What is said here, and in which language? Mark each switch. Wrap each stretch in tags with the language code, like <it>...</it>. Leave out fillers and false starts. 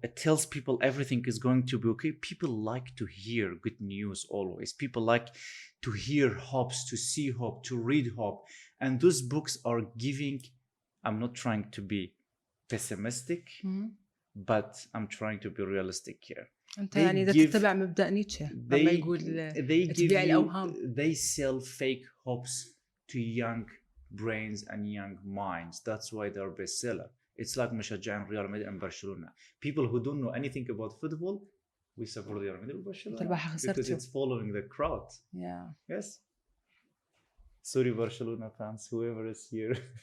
<en>It tells people everything is going to be okay. People like to hear good news always. People like to hear hopes, to see hope, to read hope. And those books are giving, I'm not trying to be pessimistic, but I'm trying to be realistic here.</en> <ar>أنت يعني إذا تتبع مبدأ نيتشه لما يقول تبيع الأوهام.</ar> <en>They sell fake hopes to young brains and young minds. That's why they're bestseller. It's like مشجعين ريال مدريد and برشلونة. People who don't know anything about football, we support Real Madrid and Barcelona because it's following the crowd. Yeah. Yes. Sorry, Barcelona fans, whoever is here.</en>